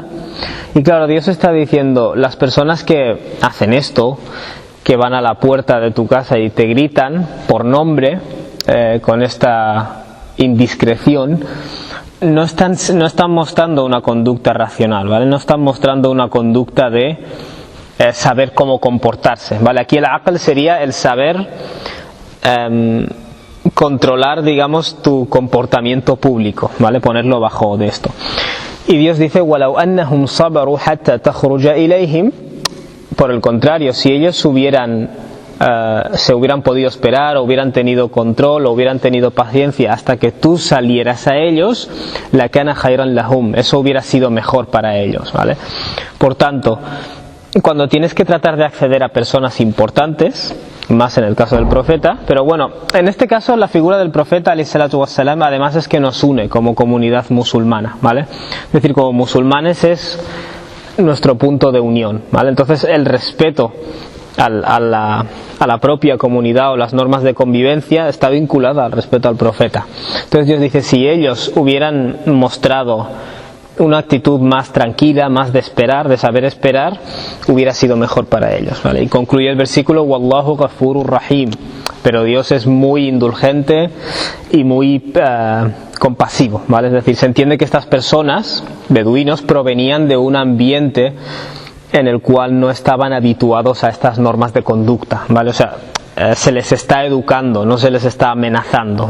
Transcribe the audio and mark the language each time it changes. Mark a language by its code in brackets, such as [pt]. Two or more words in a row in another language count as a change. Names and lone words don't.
[es] Y claro, Dios está diciendo: las personas que hacen esto, que van a la puerta de tu casa y te gritan por nombre, con esta indiscreción, no están mostrando una conducta racional, ¿vale? No están mostrando una conducta de saber cómo comportarse, ¿vale? Aquí el aql sería el saber controlar, digamos, tu comportamiento público, ¿vale? Ponerlo bajo de esto. Y Dios dice: [ar] ولو أنهم صبروا حتى تخرج إليهم. [es] Por el contrario, si ellos se hubieran podido esperar, o hubieran tenido control, o hubieran tenido paciencia hasta que tú salieras a ellos, [ar] لكان خيرا لهم, [es] eso hubiera sido mejor para ellos, ¿vale? Por tanto, cuando tienes que tratar de acceder a personas importantes, más en el caso del profeta, pero bueno, en este caso la figura del profeta [ar] عليه الصلاة والسلام [es] además es que nos une como comunidad musulmana, ¿vale? Es decir, como musulmanes es nuestro punto de unión, ¿vale? Entonces el respeto a la propia comunidad o las normas de convivencia está vinculada al respeto al profeta. Entonces Dios dice, si ellos hubieran mostrado una actitud más tranquila, más de esperar, de saber esperar, hubiera sido mejor para ellos, ¿vale? Y concluye el versículo, [ar] والله غفور رحيم, [es] pero Dios es muy indulgente y muy compasivo, ¿vale? Es decir, se entiende que estas personas, beduinos, provenían de un ambiente en el cual no estaban habituados a estas normas de conducta, ¿vale? O sea, se les está educando, no se les está amenazando.